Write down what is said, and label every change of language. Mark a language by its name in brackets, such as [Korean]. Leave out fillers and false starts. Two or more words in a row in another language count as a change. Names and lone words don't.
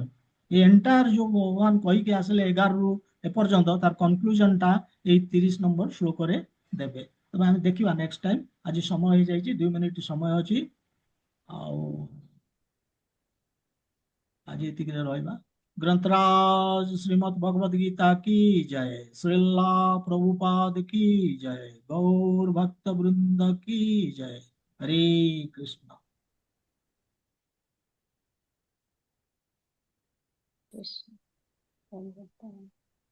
[Odia] ଏ ଏଣ୍ଟାର ଯୋଉ ଭଗବାନ କହିକି ଆସିଲେ 11 ରୁ ଏପର୍ଯ୍ୟନ୍ତ, ତାର କନକ୍ଲୁଜନ ଟା ଏଇ 30 ନମ୍ବର ଶ୍ଲୋକରେ ଦେବେ। ତବେ ଆମେ ଦେଖିବା [English] next time. [Odia] ଆଜି ସମୟ ହେଇଯାଇଛି, 2 ମିନିଟ୍ ସମୟ ଅଛି। ଆଉ ଆଜି ଏତିକିରେ ରହିବା। [Hindi] ग्रंथराज श्रीमद् भगवद गीता की जय। श्रीला प्रभुपाद की जय। गौर भक्त वृंद की जय। हरे कृष्ण। कृष्ण।